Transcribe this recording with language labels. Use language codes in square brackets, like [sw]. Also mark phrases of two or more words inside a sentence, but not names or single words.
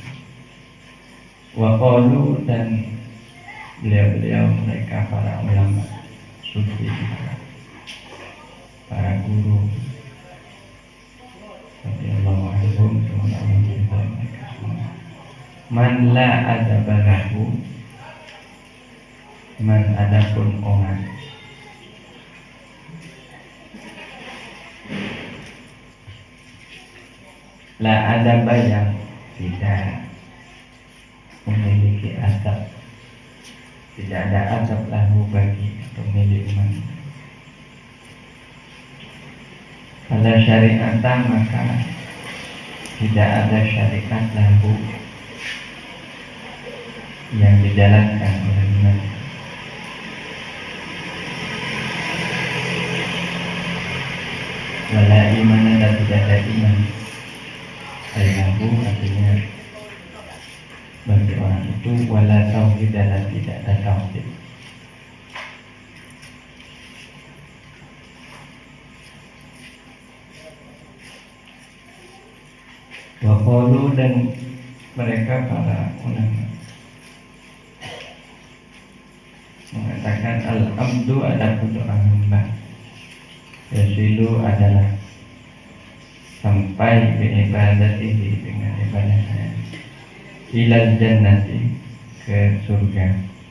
[ar] وقالوا, [id] dan beliau-beliau mereka para ulama sufi, para guru [ar] رضي الله عنهم, [id] semoga Allah meridai mereka semua. [ar] من لا أدب له, [id] Man adapun orang [ar] لا أدب [id] yang tidak memiliki adab, tidak ada adab lahu bagi atau milik man. Pada syariat maka tidak ada syariat lahu yang dijalankan oleh man. [ar] ولا إيمان [id] dan tidak ada iman. Lahu artinya bagi orang itu, [ar] ولا توحيد [id] dan tidak ada tauhid. [ar] وقالوا [id] dan mereka para ulama mengatakan al-abdu adapun orang hamba, yasilu adalah sampai beribadat ini dengan ibadahnya [ar] إلى الجنة [id] ke surga.